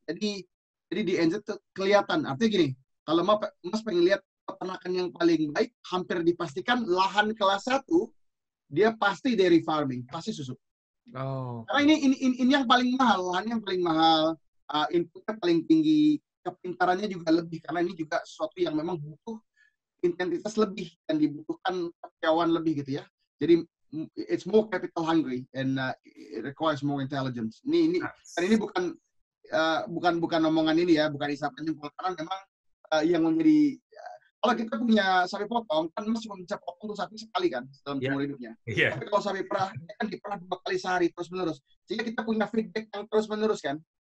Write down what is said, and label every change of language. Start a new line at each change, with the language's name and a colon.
Indonesian: Jadi di NZ tuh kelihatan. Artinya gini, kalau Mas pengen lihat peternakan yang paling baik, hampir dipastikan lahan kelas 1 dia pasti dairy farming, pasti susu. Karena ini yang paling mahal, lahan yang paling mahal, inputnya paling tinggi, kepintarannya juga lebih, karena ini juga sesuatu yang memang butuh intensitas lebih dan dibutuhkan karyawan lebih gitu ya. Jadi
English: it's more capital hungry and it requires more intelligence.
Indonesian: Ini bukan omongan ini ya, bukan isapan jempol, karena memang yang menjadi kalau kita punya sapi potong kan Mas cuma bisa potong tuh sapi sekali kan dalam seumur hidupnya. Tapi kalau sapi perah kan diperah 2 kali sehari terus menerus, sehingga kita punya feedback yang terus menerus kan.